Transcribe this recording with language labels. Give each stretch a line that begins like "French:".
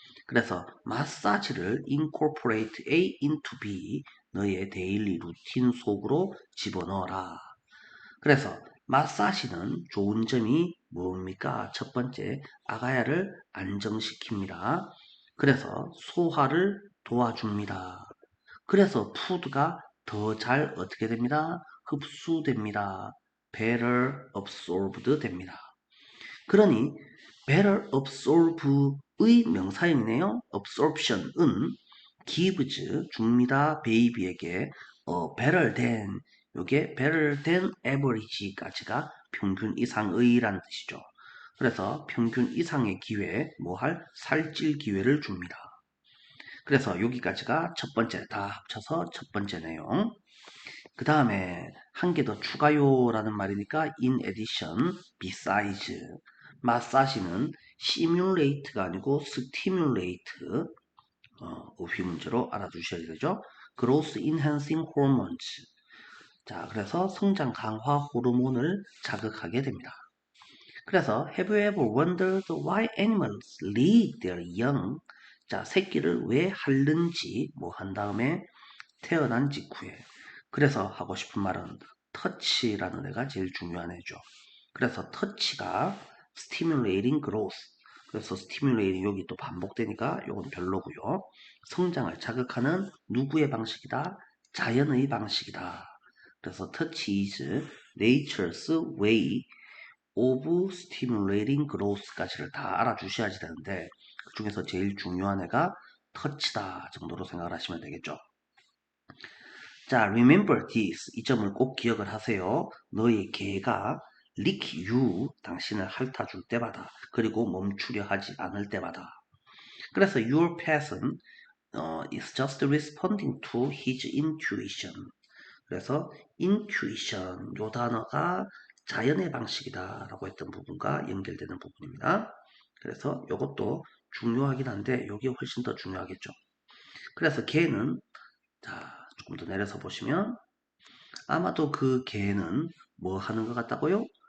Korean: 그래서 마사지를
English: incorporate A into B
Korean: 너의 데일리 루틴 속으로 집어넣어라. 그래서 마사지는 좋은 점이 뭡니까? 첫 번째, 아가야를 안정시킵니다. 그래서 소화를 도와줍니다. 그래서 푸드가 더 잘 어떻게 됩니다? 흡수됩니다.
English: better absorbed 됩니다.
Korean: 그러니 better absorbe의 명사형이네요.
English: absorption은 gives 줍니다.
Korean: baby에게 better than 요게
English: better than average
Korean: 까지가 평균 이상의라는 뜻이죠. 그래서 평균 이상의 기회, 뭐 할 살찔 기회를 줍니다. 그래서 여기까지가 첫 번째 다 합쳐서 첫 번째 내용. 그 다음에 한 개 더 추가요라는 말이니까 in addition, besides. 마사지는 simulate가 아니고 stimulate 어휘 문제로 알아두셔야 되죠.
English: growth enhancing hormones.
Korean: 자, 그래서 성장 강화 호르몬을 자극하게 됩니다.
English: 그래서 have you ever wondered why animals lead their young?
Korean: 자, 새끼를 왜 핥는지 뭐 한 다음에 태어난 직후에. 그래서 하고 싶은 말은 터치라는 애가 제일 중요한 애죠. 그래서 터치가
English: stimulating growth.
Korean: 그래서 stimulating 여기 또 반복되니까 이건 별로고요. 성장을 자극하는 누구의 방식이다? 자연의 방식이다. 그래서
English: touch is nature's way of stimulating growth
Korean: 까지를 다 알아주셔야지 되는데 그 중에서 제일 중요한 애가 터치다 정도로 생각을 하시면 되겠죠.
English: 자, remember this.
Korean: 이 점을 꼭 기억을 하세요. 너의 개가
English: lick you,
Korean: 당신을 핥아줄 때마다, 그리고 멈추려 하지 않을 때마다.
English: 그래서 your pet은 is just responding to his intuition.
Korean: 그래서 intuition, 요 단어가 자연의 방식이다 라고 했던 부분과 연결되는 부분입니다. 그래서 이것도 중요하긴 한데 이게 훨씬 더 중요하겠죠. 그래서 개는 자, 조금 더 내려서 보시면 아마도 그 개는 뭐 하는 것 같다고요?